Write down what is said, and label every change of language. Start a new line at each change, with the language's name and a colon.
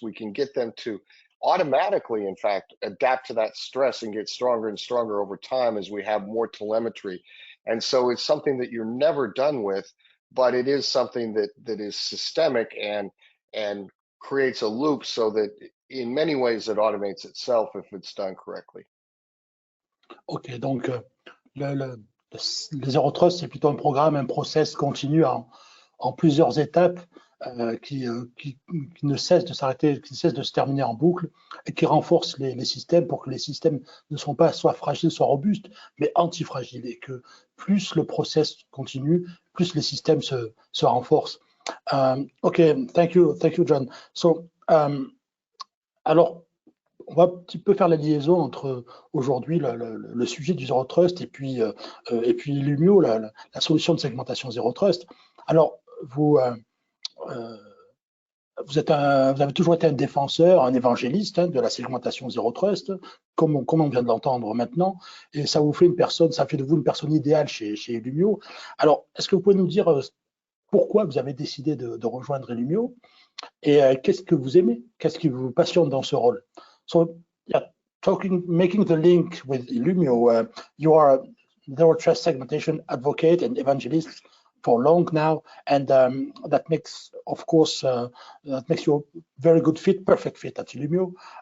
English: We can get them to automatically, in fact, adapt to that stress and get stronger and stronger over time as we have more telemetry. And so it's something that you're never done with, but it is something that is systemic and creates a loop so that in many ways it automates itself if it's done correctly.
French: Ok, donc le Zero Trust, c'est plutôt un programme, un process continu en plusieurs étapes qui ne cesse de s'arrêter, qui ne cesse de se terminer en boucle et qui renforce les systèmes pour que les systèmes ne sont pas soit fragiles, soit robustes, mais antifragiles, et que plus le process continue, plus les systèmes se renforcent.
English: Ok, thank you, John. So,
French: alors, on va un petit peu faire la liaison entre aujourd'hui le sujet du Zero Trust et puis Illumio, la solution de segmentation Zero Trust. Alors, vous avez toujours été un défenseur, un évangéliste de la segmentation Zero Trust, comme on vient de l'entendre maintenant, et ça vous fait ça fait de vous une personne idéale chez Illumio. Alors, est-ce que vous pouvez nous dire pourquoi vous avez décidé de rejoindre Illumio et qu'est-ce que vous aimez, qu'est-ce qui vous passionne dans ce rôle?
English: So, yeah, making the link with Illumio, you are a Zero Trust segmentation advocate and evangelist for long now, and that makes, of course, that makes you a very good fit, perfect fit at Illumio.